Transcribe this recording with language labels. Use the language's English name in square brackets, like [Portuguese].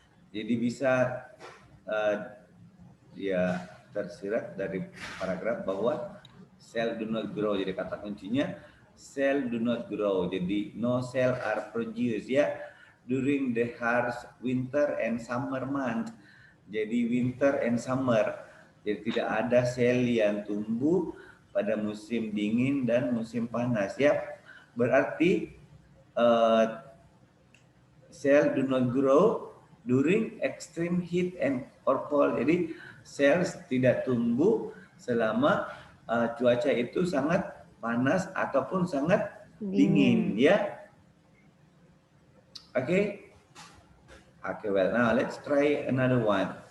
[Indonesian] Jadi bisa ya tersirat dari paragraf bahwa [English] cell do not grow. [Indonesian] Jadi kata kuncinya [English] cell do not grow. Jadi no cell are produced, ya, during the harsh winter and summer month. Jadi winter and summer. [Indonesian] Jadi tidak ada sel yang tumbuh pada musim dingin dan musim panas, ya. [English] Berarti cell do not grow during extreme heat and or cold. [Indonesian] Jadi sel tidak tumbuh selama cuaca itu sangat panas ataupun sangat dingin, ya. [English] Okay, well, now let's try another one.